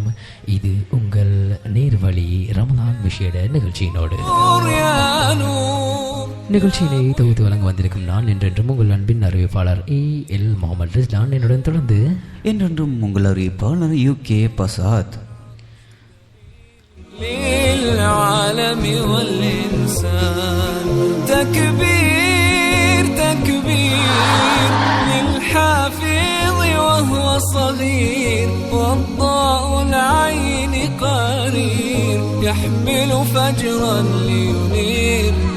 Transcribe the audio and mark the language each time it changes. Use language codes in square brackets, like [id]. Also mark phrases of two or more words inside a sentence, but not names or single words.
[ta] இது உங்கள் நேர்வழி ரமலான் விஷேட நிகழ்ச்சியினோடு. நிகழ்ச்சியினை தொகுத்து வழங்க வந்திருக்கும் நான் என்றென்றும் உங்கள் அன்பின் அறிவிப்பாளர் AL முகமது ரிஸ்லான். என்னுடன் தொடர்ந்து என்றென்றும் உங்கள் அறிவிப்பாளர் UK பசாத். [ar] للعالم والإنسان تكبير تكبير للحافظ وهو صغير والضاء العين قرير يحمل فجرا لينير